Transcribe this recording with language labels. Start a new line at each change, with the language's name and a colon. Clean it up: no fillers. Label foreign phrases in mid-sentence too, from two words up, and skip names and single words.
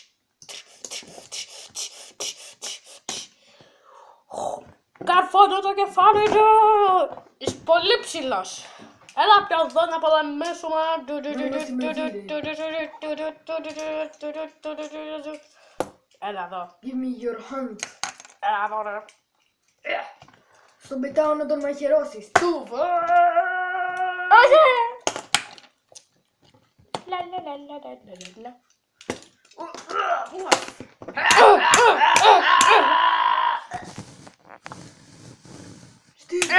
Greek: Καρφώνω το κεφάλι του. Είσαι πολύ ψηλός. Έλα πια εδώ να πολεμήσουμε. Έλα εδώ.
English: Give me your hand.
Greek: Έλα εδώ ρε. Στον πετάω να τον μαχαιρώσεις. Του. Όχι. Steve.